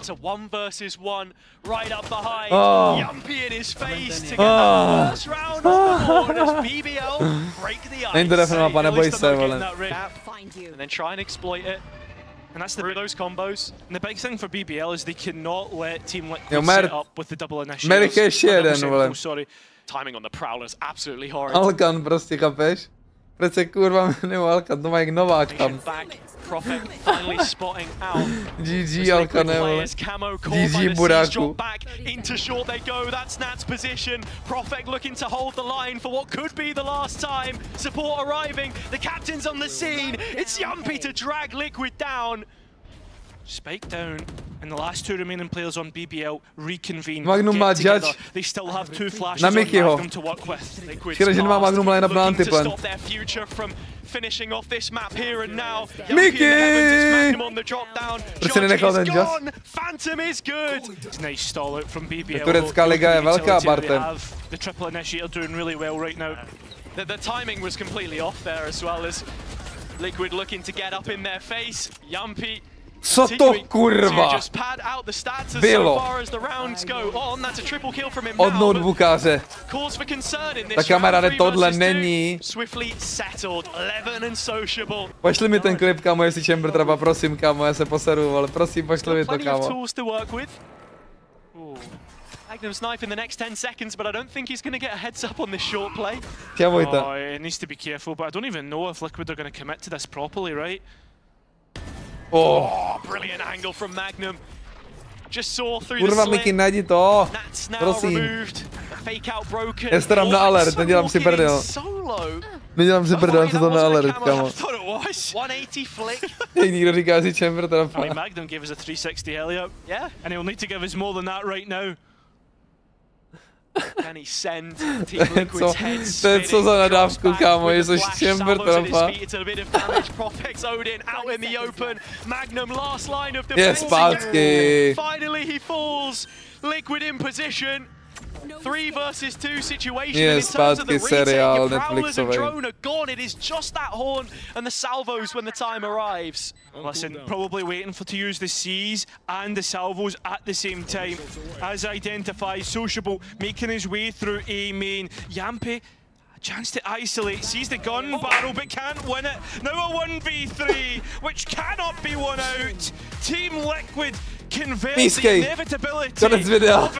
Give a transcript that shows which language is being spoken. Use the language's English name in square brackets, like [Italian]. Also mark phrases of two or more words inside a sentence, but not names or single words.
[English] It's a 1 versus 1 right up behind. Yampy in his face to get that first round off the board as BBL break the ice. And then try and exploit it. And that's those combos. And the big thing for BBL is they cannot let Team Liquid set up with the double initials. Sorry. Timing on the Prowler is absolutely horrid. [Czech] Alkan prostě, chápeš? Proč se kurva jmenuje Alkan? To má jak Novák tam. [English] Profit finally spotting out. [Czech] GG Alkané, vole. GG Buráku. [English] Back into short they go. That's Nat's position. Profit looking to hold the line for what could be the last time. Support arriving. The captain's on the scene. It's Yampy to drag Liquid down. Spike down, and the last 2 remaining players on BBL reconvene. [Czech] Magnum má judge. [English] They still have 2 flashes on Magnum to work with. [Czech] Škoda, že nemá Magnum [English] line up [Czech] na antiplan. [English] Finishing off this map here and now. Mickey! Magnum on the drop down. [Czech] Proč se nenechal ten just? [English] Phantom is good. Nice stall out from BBL. [Czech] Turecká liga je velká, Bartem. [English] The triple initiator doing really well right now. The timing was completely off there as well as Liquid looking to get up in their face. Yampy. [Czech] Co to kurva bylo? Od notebookáře. Ta kamera, ne, tohle není. Pošli mi ten klip, kámo, jestli Chamber trapa, prosím, kámo, já se poseru, ale prosím, pošli mi to, kámo. [English] Magnum's knife in the next 10 seconds, but I don't think he's going to get a heads up on this short play. Oh, he needs to be careful, but I don't even know if Liquid are going to commit to this properly, right? Oh, brilliant angle from Magnum. Just saw through kurva, the Mickey, [Czech] najdi to. Prosím. Já se dám na alert, nedělám si prdel. Nedělám si prdel, co to na alert, kámo. Někdo říká si Chamber trafa. [English] Magnum gave us a 360 helio. Yeah. And he'll need to give us more than that right now. Can he send Team Liquid's head spinning? [Czech] Co za nadávku, kámo, je to Chamber trafa. Je zpátky. [English] Finally he falls. Liquid in position. 3 versus 2 situation. [Czech] Je zpátky seriál Netflixový. [English] It is just that horn and the salvos when the time arrives. Listen, probably waiting to use the C's and the salvos at the same time. As identifies Sociable making his way through A main. Yampy, a chance to isolate, sees the gun barrel but can't win it. Now a 1v3, which cannot be won out. Team Liquid [Czech] Pískej. Konec videa.